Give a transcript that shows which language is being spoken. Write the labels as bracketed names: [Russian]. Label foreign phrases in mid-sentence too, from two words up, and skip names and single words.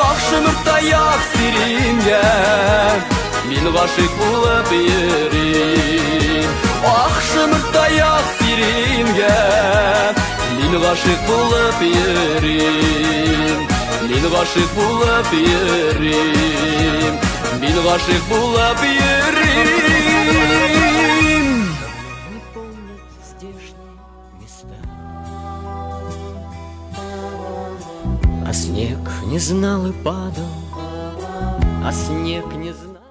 [Tatar] Ак шымырта як сирингә, мин гашык булып йөрим. Ак шымырта як сирингә, мин гашык булып йөрим. Мин гашык булып йөрим, мин гашык булып йөрим. [Russian] Не помнят здешние места, а снег не знал и падал, а снег не знал.